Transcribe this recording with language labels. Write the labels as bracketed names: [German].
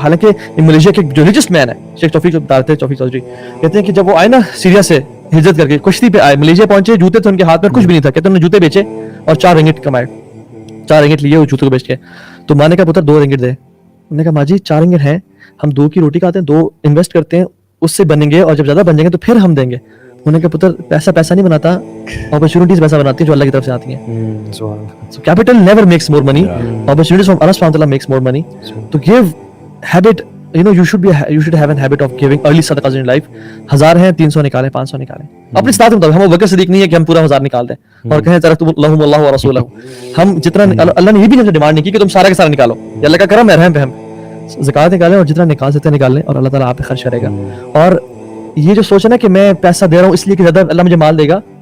[Urdu] حالانکہ ملیشیا کے جو ریچسٹ مین ہے شیخ توفیق بتاتے توفیق چودھری, کہتے ہیں کہ جب وہ آئے نا سیریا سے ہجرت کر کے کشتی پہ آئے, ملیشیا پہنچے, جوتے تھے ان کے ہاتھ میں, کچھ بھی نہیں تھا, کہتے ہیں انہوں نے جوتے بیچے اور 4 رنگٹ کمائے, 4 رنگٹ لیے وہ جوتے کو بیچ کے. تو ماں نے کہا پتر 2 رنگٹ دے. انہوں نے کہا ماں جی 4 رنگٹ ہیں, ہم 2 کی روٹی کھاتے ہیں, 2 انویسٹ کرتے ہیں, اس سے بنیں گے, اور جب زیادہ بن جائیں گے تو پھر ہم دیں گے. انہوں نے کہا پتر پیسہ نہیں بناتا, اپرچونٹیز پیسہ بناتی ہیں جو اللہ کی طرف سے آتی ہیں. [English] So capital never makes more money. Opportunities from Allah subhanahu wa ta'ala makes more money. To give habit, you should have a habit of giving early sadaqahs in your life. [Urdu] 1000 ہیں 300 نکالیں, 500 نکالیں اپنے استطاعت کے مطابق. ہم بکر صدیق نہیں ہے کہ ہم پورا 1000 نکال دیں اور کہیں [Arabic] ترکتم اللہم اللہ ورسولہ. [Urdu] ہم جتنا اللہ نے یہ بھی ڈیمانڈ نہیں کی کہ تم سارا کا سارا نکالو, یہ اللہ کا کرم ہے, رحم پہ ہم زکات نکالیں اور جتنا نکال سکتے ہیں نکال لیں, اور اللہ تعالیٰ آپ پہ خرچ کرے گا. اور یہ جو سوچ ہے نا کہ میں پیسہ دے رہا ہوں اس لیے کہ زیادہ اللہ مجھے مال دے گا,